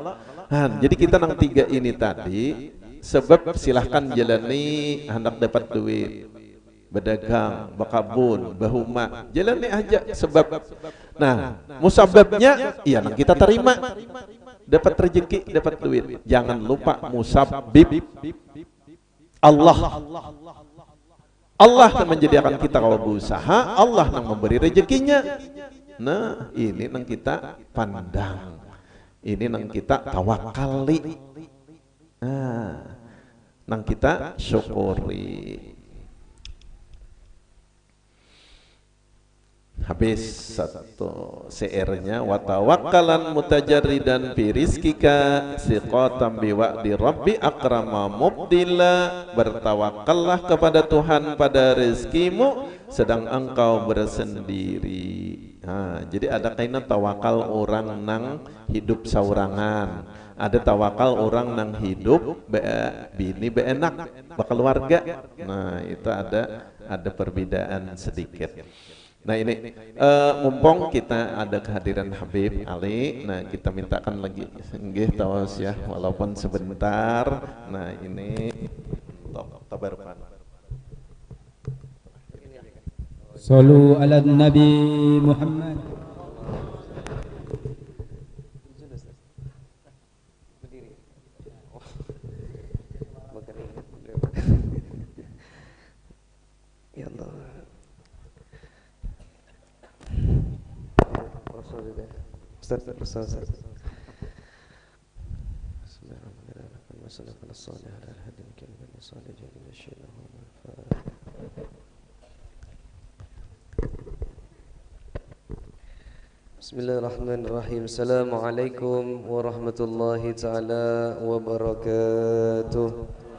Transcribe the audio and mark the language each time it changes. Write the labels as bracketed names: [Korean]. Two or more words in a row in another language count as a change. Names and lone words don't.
[Indonesian] Jadi kita nang tiga ini tadi, sebab silahkan jalani hendak dapat duit, berdagang, berkabun, berhuma, jalani aja sebab. Nah, musababnya iya nang kita terima, dapat rezeki, dapat duit. Jangan lupa musabbib Allah. Allah yang menjadikan kita kalau berusaha, Allah yang memberi rezekinya. Nah, ini yang kita pandang, ini yang kita tawakali, nah, yang kita syukuri. Habis satu CR-nya, [Arabic] وتوكلا متجردا في رزقك ثقة بوعد ربي أكرم مبدل. [Indonesian] Bertawakallah kepada Tuhan pada rezekimu sedang engkau bersendiri. Nah, jadi ada kainan tawakal orang nang hidup saurangan, ada tawakal orang nang hidup bini beenak, keluarga. Nah, itu ada perbedaan sedikit. Nah, ini mumpung kita ada kehadiran Habib Ali, nah kita mintakan lagi nggih tawas ya, walaupun sebentar. Nah, ini tabarukan. [Arabic] صلوا على النبي محمد. يا الله. [Indonesian] Ustaz. [Arabic] بسم الله الرحمن الرحيم. السلام عليكم ورحمة الله تعالى وبركاته.